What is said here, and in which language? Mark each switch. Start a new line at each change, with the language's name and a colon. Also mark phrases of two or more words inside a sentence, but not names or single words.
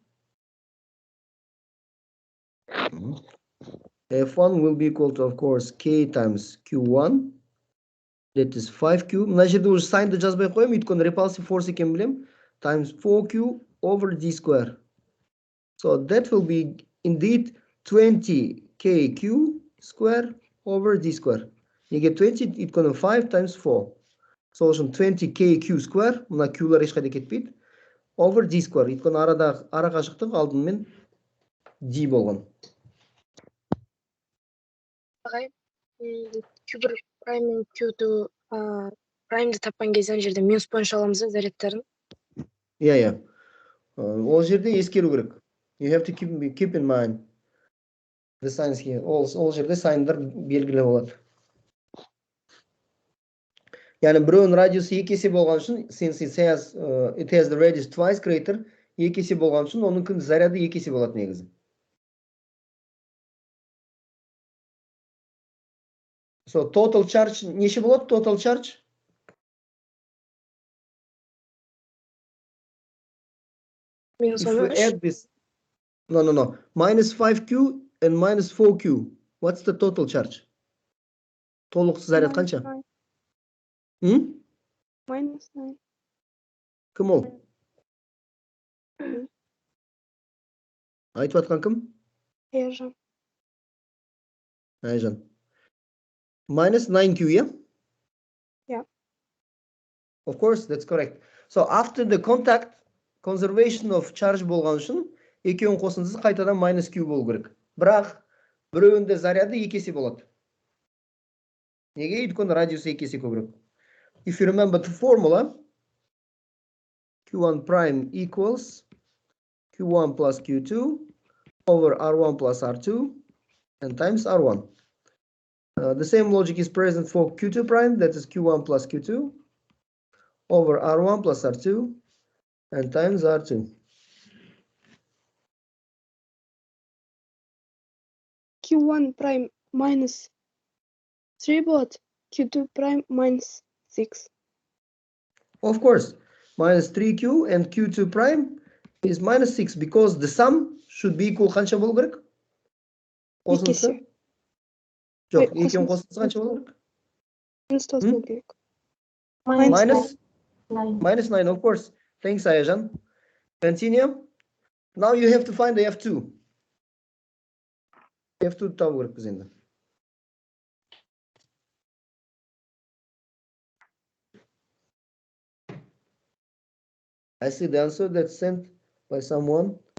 English: F1 will be equal to, of course, K times Q1.
Kazakh: That is 5Q. Мына жерде уже sign'ды жазбай қойым, өйткені
English: repulsive force
Kazakh: екенін білем.
English: Times 4Q over D square. So that will be indeed 20KQ square over D square. Неге 20? Өйткені 5 times 4. Сол үшін 20KQ square, мына Q'лар ешқайда кетпейді, over D square.
Kazakh: Өйткені ара қашықтық алдымен D болған. Ағай, Q1 prime мен Q2 prime'ді тапқан кезде жерде минус бойынша аламыз зарядтарын. Иә. Ол жерде ескеру керек.
English: You have to keep in mind the signs here.
Kazakh: Ол жерде сайндар белгілі болады. Яғни біреуінің радиусы екі есе болған үшін,
English: since it has the radius twice greater,
Kazakh: екі есе болған үшін, оның заряды екі есе болады негізі.
English: So total charge
Kazakh: неше болады?
English: Total charge?
Kazakh: Минус
English: If we add this, no. Minus 5Q and minus 4Q. What's the total charge?
Kazakh: Толық заряд қанша?
English: Minus 9.
Kazakh: Кім ол? Айтып атқан кім? Айжан. Айжан.
English: Minus 9Q, yeah? Yeah. Of course, that's correct. So after the contact, conservation of charge
Kazakh: болған үшін, екеуін қосынсыз қайтадан minus Q болу керек. Бірақ, біреуінде заряды екі есе болады. Неге? Өйткені радиусы екі есе көбірек.
English: If you remember the formula, Q1 prime equals Q1 plus Q2 over R1 plus R2 and times R1. The same logic is present for Q2 prime, that is Q1 plus Q2 over R1 plus R2 and times R2. Q1 prime minus 3 болады, Q2 prime minus 6. Of course, minus 3Q and Q2 prime is minus 6 because the sum should be equal
Kazakh: қанша болу керек? Қосындысы? Екесі. Жоқ, Ой, екеуінің қосындысы қосындысы қанша болу керек? Минус 9 болу керек.
English: Minus 9. minus 9, of course. Thanks, Ayajan. Continue. Now you have to find the F2.
Kazakh: F2 табу керекпіз енді.
English: I see the answer that's sent by someone.